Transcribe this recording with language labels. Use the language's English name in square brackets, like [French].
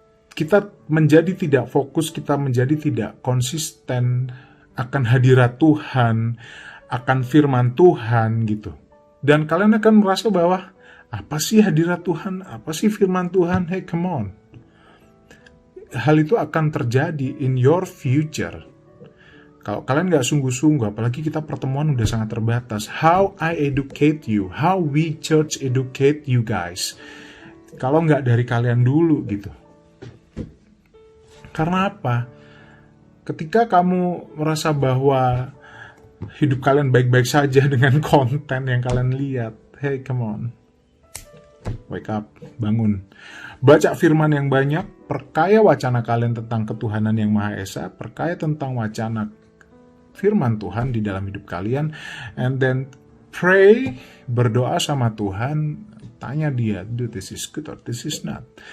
[Indonesian] Kita menjadi tidak fokus, kita menjadi tidak konsisten akan hadirat Tuhan, akan firman Tuhan gitu. Dan kalian akan merasa bahwa, apa sih hadirat Tuhan? Apa sih firman Tuhan? [English] Hey, come on. [Indonesian] Hal itu akan terjadi [English] in your future. [Indonesian] Kalau kalian nggak sungguh-sungguh, apalagi kita pertemuan udah sangat terbatas. [English] How I educate you, how we church educate you guys. [Indonesian] Kalau nggak dari kalian dulu gitu. Karena apa? Ketika kamu merasa bahwa hidup kalian baik-baik saja dengan konten yang kalian lihat, [English] hey come on, wake up, [Indonesian] bangun, baca firman yang banyak, perkaya wacana kalian tentang ketuhanan yang Maha Esa, perkaya tentang wacana firman Tuhan di dalam hidup kalian, [English] and then pray, [Indonesian] berdoa sama Tuhan, tanya dia, [English] do this is good or this is not.